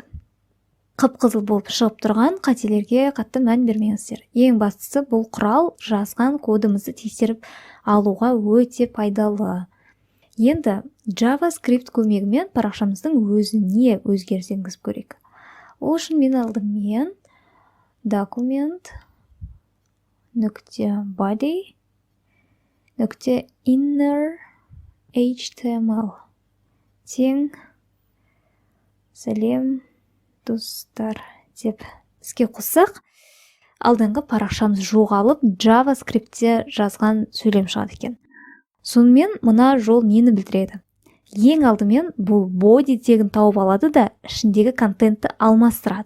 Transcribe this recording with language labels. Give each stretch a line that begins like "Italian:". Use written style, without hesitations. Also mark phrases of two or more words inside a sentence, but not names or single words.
Kazakh: Қып-қызыл болып шығып тұрған қателерге қатты мән бермеңіздер. Ең бастысы бұл құрал жазған кодымызды тексеріп алуға өте пайдалы. Енді JavaScript көмегімен парақшамыздың өзіне өзгеріс енгізіп көрейік. Ол үшін мен алдымен
English: document.body .inner HTML
Kazakh: тең сәлем достар деп іске қоссақ, алдыңғы парақшамыз жоғалып JavaScript-те жазған сөйлем шығады екен. Сонымен мұна жол нені білдіреді? Ең алдымен бұл body тегін тауып алады да ішіндегі контентті алмастырады.